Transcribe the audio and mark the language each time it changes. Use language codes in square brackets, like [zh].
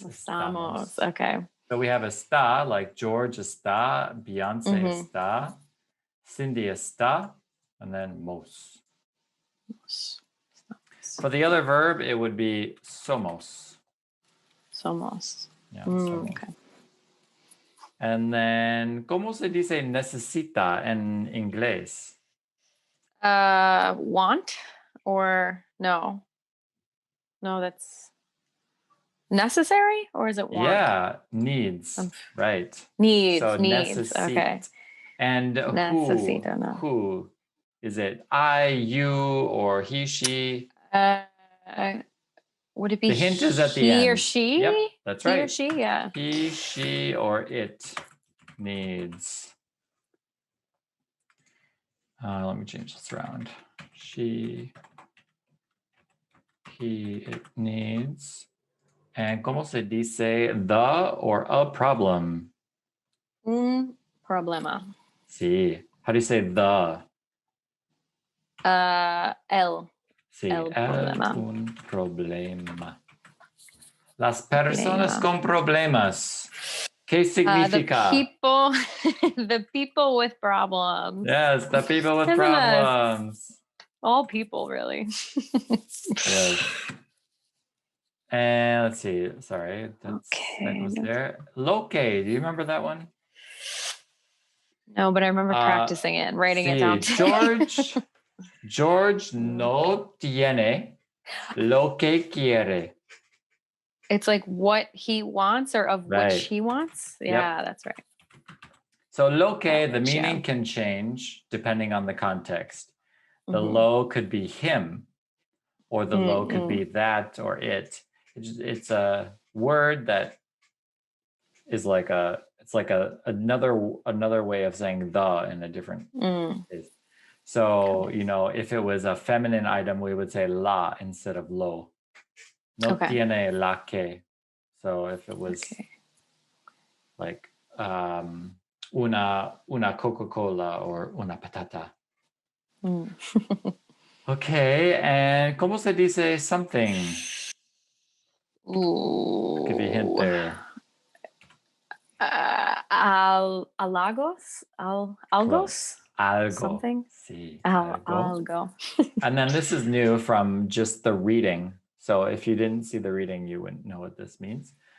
[es] Estamos. Okay. [en] So we have está, like George está, Beyonce está, Cindy está, and then mos. For the other verb, it would be somos. [es] Somos. Yeah, somos. [en] Okay. And then, [es] ¿cómo se dice necesita en inglés? [en] Want or no? No, that's necessary, or is it want? Yeah, needs. Right. Needs. So needs. Okay. And [es] Necesito, no. [en] who? Is it I, you, or he, she? Would it be the hint is at the end. He or she? Yep, that's right. He or she, yeah. He, she, or it needs. Let me change this around. She, he, it needs. And [es] ¿cómo se dice [en] the or a problem? [es] Problema. [en] Sí. How do you say the? [es] El. Sí, el problema. Un problema. Las personas con problemas. ¿Qué significa? [en] The people with problems. Yes, the people with problems. All people, really. Yes. And let's see. Sorry, that was there. Loque. Do you remember that one? No, but I remember practicing it and writing it down today. [es] George no tiene lo que quiere. [en] It's like what he wants or of which he wants. Yeah, that's right. So loque, the meaning can change depending on the context. The lo could be him, or the lo could be that or it. It's a word that is like another way of saying the in a different case. So, if it was a feminine item, we would say la instead of lo. [es] No tiene la que. [en] So if it was like una Coca-Cola or una patata. Okay, and [es] ¿cómo se dice [en] something? Ooh. I'll give you a hint there. [es] Alagos? Algos? Algo. [en] Something? [es] Sí, algo. [en] And then this is new from just the reading. So if you didn't see the reading, you wouldn't know what this means.